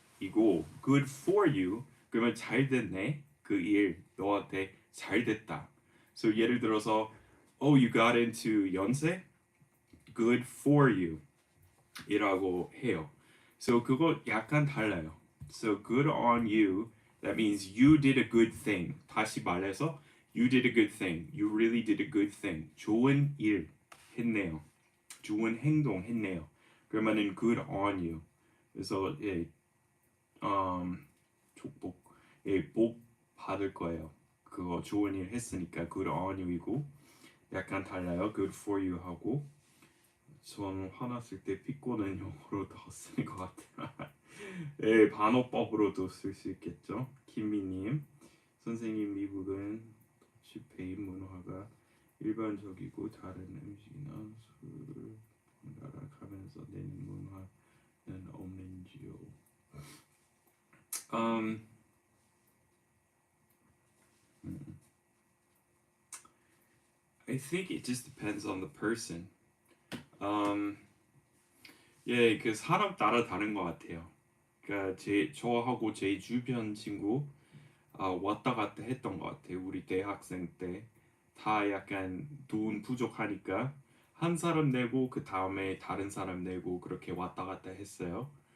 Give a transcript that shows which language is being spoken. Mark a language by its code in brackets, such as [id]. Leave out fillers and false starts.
[ko] 이고 good for you 그러면 잘 됐네 그 일 너한테 잘 됐다. [en] So [ko] 예를 들어서 [en] you got into 연세 good for you. [ko] 이라고 해요. So 그거 약간 달라요. [en] So good on you. That means you did a good thing. [ko] 다시 말해서 [en] you did a good thing. You really did a good thing. [ko] 좋은 일 했네요. 좋은 행동 했네요. 그러면은 good on you. 그래서 예, 축복, 예, 복 받을 거예요. 그거 좋은 일 했으니까 good on you이고 약간 달라요. good for you 하고 전 화났을 때 피꼬는 영어로 더 쓰는 것 같아요. 예, 반어법으로도 쓸 수 있겠죠. 김미님, 선생님 미국은 집회인 문화가 일반적이고 다른 음식이나 술을 번갈아 가면서 내는 문화는 없는지요? [en] Um, I think it just depends on the person. [ko] Um, 예, 그 사람 따라 다른 것 같아요. 그러니까 저하고 제 주변 친구 왔다 갔다 했던 것 같아요. 우리 대학생 때 다 약간 돈 부족하니까 한 사람 내고 그 다음에 다른 사람 내고 그렇게 왔다 갔다 했어요.